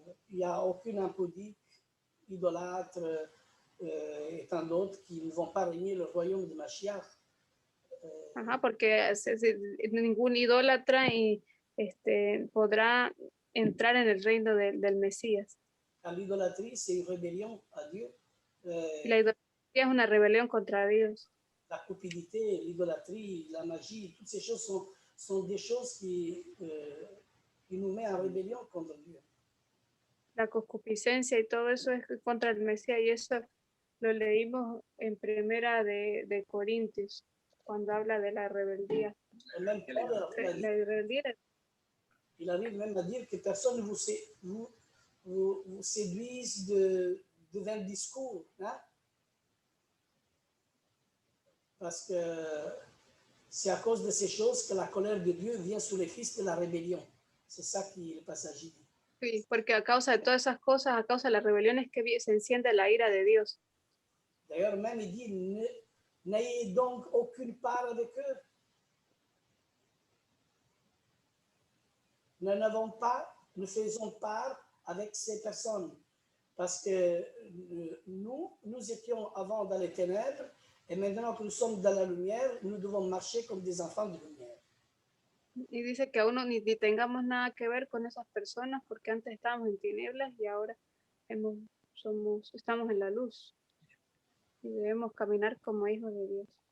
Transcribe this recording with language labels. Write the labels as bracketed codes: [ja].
[fr] n'y a aucune impudie, idolâtre et tant d'autres qui ne vont pas régner le royaume de Mashiach. [es] Ajá, porque ningún idólatra y podrá entrar en el reino del Mesías. [fr] Car l'idolâtrie, c'est une rébellion à Dieu. [es] Y la idolatría es una rebelión contra Dios. [fr] La cupidité, l'idolâtrie, la magie, toutes ces choses sont des choses qui nous mettent en rébellion contre Dieu. [es] La concupiscencia y todo eso es contra el Mesías, y eso lo leímos en primera de Corintios, cuando habla de la rebeldía. [fr] Et même Paul, [es] La rebeldía [fr] il arrive même à dire que personne ne vous séduise de vains discours. Hein? Parce que c'est à cause de ces choses que la colère de Dieu vient sur les fils de la rébellion. C'est ça qui le passage dit. [es] Sí, porque a causa de todas esas cosas, a causa de las rebeliones que se enciende la ira de Dios. [fr] D'ailleurs, même il dit, n'ayez donc aucune part avec eux. Ne faisons part avec ces personnes. Parce que nous étions avant dans les ténèbres, et maintenant que nous sommes dans la lumière, nous devons marcher comme des enfants de lumière. [es] Y dice que aún ni tengamos nada que ver con esas personas, porque antes estábamos en tinieblas y ahora estamos en la luz. Y debemos caminar como hijos de Dios.